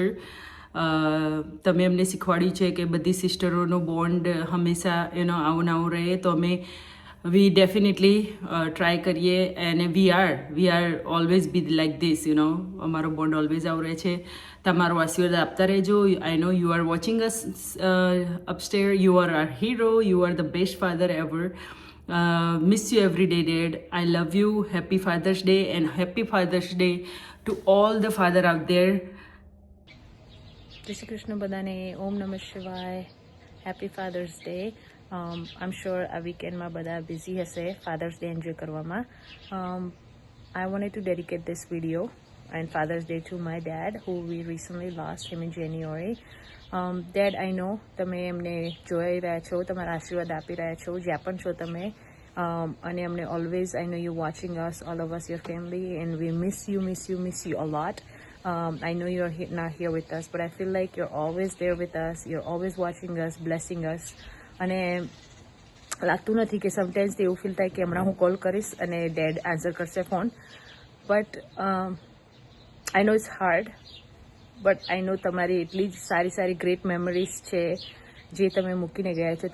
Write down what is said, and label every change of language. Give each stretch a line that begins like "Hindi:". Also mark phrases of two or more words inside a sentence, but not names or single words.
Gujarati: તમે અમને શીખવાડ્યું છે કે બધી સિસ્ટરોનો બોન્ડ હંમેશા આવું ને આવું રહે, તો અમે
English: we definitely try
Gujarati: કરીએ અને
English: we are always be like this,
Gujarati: અમારો બોન્ડ ઓલવેઝ આવું રહે છે. તમારો આશીર્વાદ આપતા રહેજો.
English: I know you are watching us upstair. You are our hero. You are the best father ever. Miss you every day, Dad. I love you. Happy Father's Day, and happy Father's Day to all the father out there.
Gujarati: જય શ્રી કૃષ્ણ બધાને. ઓમ નમઃ શિવાય.
English: Happy Father's Day. I am sure
Gujarati: આ વીકેન્ડમાં બધા બિઝી હશે
English: Father's Day enjoy
Gujarati: કરવામાં.
English: I wanted to dedicate this video and Father's Day to my dad, who we recently lost him in January. Dad, I know
Gujarati: તમે એમને જોઈ રહ્યા છો, તમારા આશીર્વાદ આપી રહ્યા છો જ્યાં પણ છો તમે, અને અમને ઓલવેઝ,
English: I know you watching us, all of us, your family, and we miss you a lot. I know you're not here with us, but I feel like you're always there with us. You're always watching us, blessing us.
Gujarati: અને લાગતું નથી કે સમટાઈમ્સ એવું ફીલ થાય કે હમણાં હું કોલ કરીશ અને
English: Dad answer
Gujarati: કરશે ફોન,
English: but I know it's hard, but I know
Gujarati: તમારી એટલી જ સારી
English: great memories
Gujarati: છે જે તમે મૂકીને ગયા છો.